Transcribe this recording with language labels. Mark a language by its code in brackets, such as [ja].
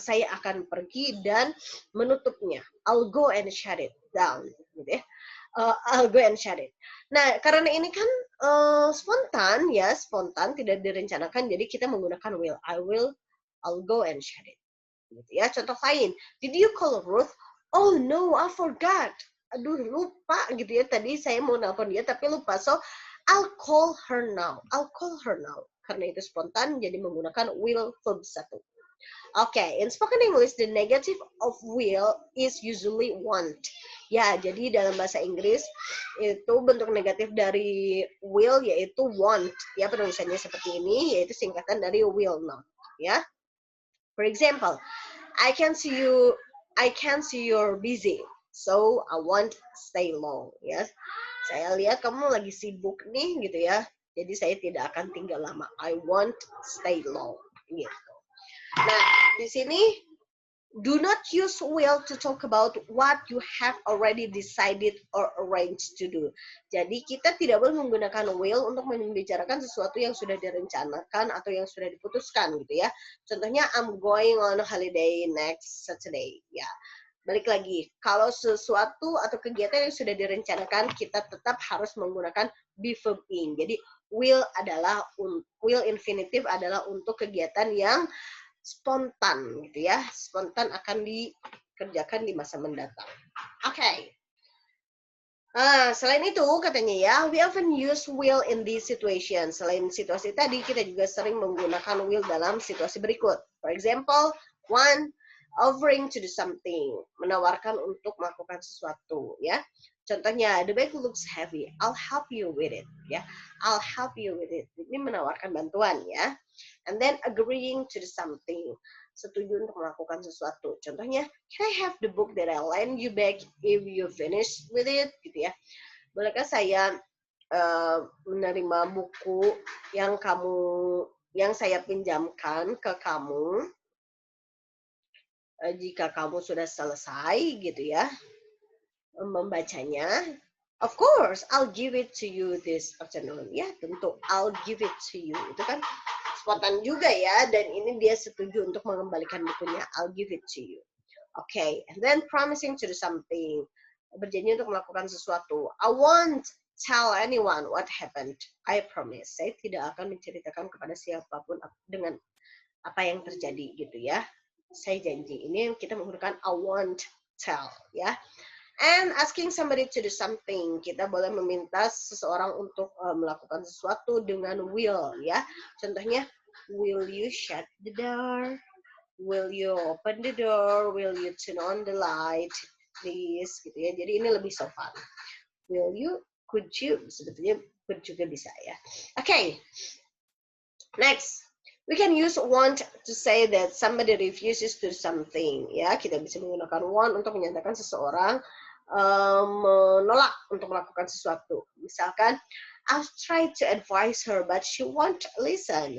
[id] Saya akan pergi dan menutupnya. [en] I'll go and shut it down. [id] Gitu ya. [en] I'll go and shut it. [id] Nah, karena ini kan spontan ya, spontan tidak direncanakan. Jadi kita menggunakan will. [en] I'll go and shut it. [id] Gitu ya. Contoh lain, [en] did you call Ruth? Oh no, I forgot. [id] Aduh, lupa gitu ya. Tadi saya mau nelpon dia tapi lupa. [en] So, I'll call her now. [id] Karena itu spontan, jadi menggunakan will verb 1. [en] Okay, in spoken English, the negative of will is usually want. [id] Ya, jadi dalam bahasa Inggris itu bentuk negatif dari will yaitu want. Ya, penulisannya seperti ini, yaitu singkatan dari will not. [en] Ya, for example, I can see you're busy, so I won't stay long. [id] Ya, saya lihat kamu lagi sibuk nih, gitu ya. Jadi saya tidak akan tinggal lama. [en] I won't stay long. [id] Gitu. Nah, di sini [en] do not use will to talk about what you have already decided or arranged to do. [id] Jadi kita tidak boleh menggunakan will untuk membicarakan sesuatu yang sudah direncanakan atau yang sudah diputuskan gitu ya. [en] Contohnya I'm going on holiday next Saturday. [id] Ya. Balik lagi, kalau sesuatu atau kegiatan yang sudah direncanakan kita tetap harus menggunakan be verb in. Jadi will infinitive adalah untuk kegiatan yang spontan gitu ya, spontan akan dikerjakan di masa mendatang. Oke. Selain itu katanya ya, [en] we often use will in this situation. [id] Selain situasi tadi, kita juga sering menggunakan will dalam situasi berikut. [en] For example, one, offering to do something, [id] menawarkan untuk melakukan sesuatu ya. [en] Contohnya, the bag looks heavy, I'll help you with it ya. I'll help you with it. [id] Ini menawarkan bantuan ya. [en] And then agreeing to do something, [id] setuju untuk melakukan sesuatu. [en] Contohnya, can I have the book that I lend you back if you finish with it? [id] Gitu ya. Bolehkah saya menerima buku yang saya pinjamkan ke kamu jika kamu sudah selesai gitu ya membacanya? [en] Of course, I'll give it to you this afternoon. [id] Ya, tentu [en] I'll give it to you. [id] Itu kan spontan juga ya, dan ini dia setuju untuk mengembalikan bukunya. [en] I'll give it to you. Okay, and then promising to do something. [id] Berjanji untuk melakukan sesuatu. [en] I won't tell anyone what happened. I promise. [id] Saya tidak akan menceritakan kepada siapapun dengan apa yang terjadi gitu ya. Saya janji. Ini yang kita menggunakan I won't tell ya. [en] And asking somebody to do something, [id] kita boleh meminta seseorang untuk melakukan sesuatu dengan will ya. [en] Contohnya, will you shut the door? Will you open the door? Will you turn on the light? [id] Please, gitu ya. Jadi ini lebih sopan. [en] Will you? Could you? [id] Sebetulnya could juga bisa ya. [en] Okay. Next. We can use want to say that somebody refuses to do something. [id] Ya, kita bisa menggunakan want untuk menyatakan seseorang menolak untuk melakukan sesuatu. [en] Misalkan, I've tried to advise her, but she won't listen.